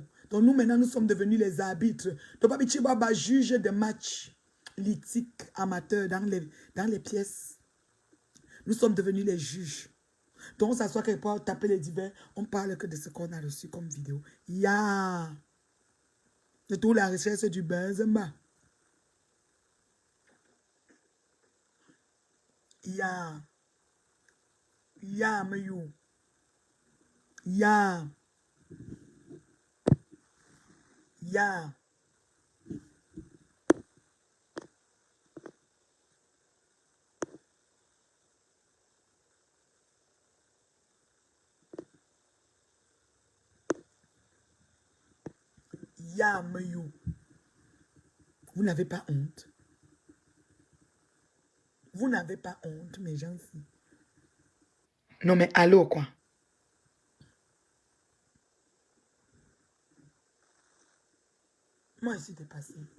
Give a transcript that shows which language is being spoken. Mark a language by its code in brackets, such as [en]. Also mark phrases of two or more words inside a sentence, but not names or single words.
[fr] Donc nous maintenant, nous sommes devenus les arbitres. Donc Babi Chibaba juge des matchs lithiques amateurs dans les pièces. Nous sommes devenus les juges. Donc on s'assoit quelque part, taper les divers, on parle que de ce qu'on a reçu comme vidéo. Ya! De toute la recherche du Benzema. Ya! Ya, Mayou. Ya! Ya! Ya, Mayou. Vous n'avez pas honte. Vous n'avez pas honte, mes gens-ci. Non, mais allô, quoi. Moi, je suis dépassée.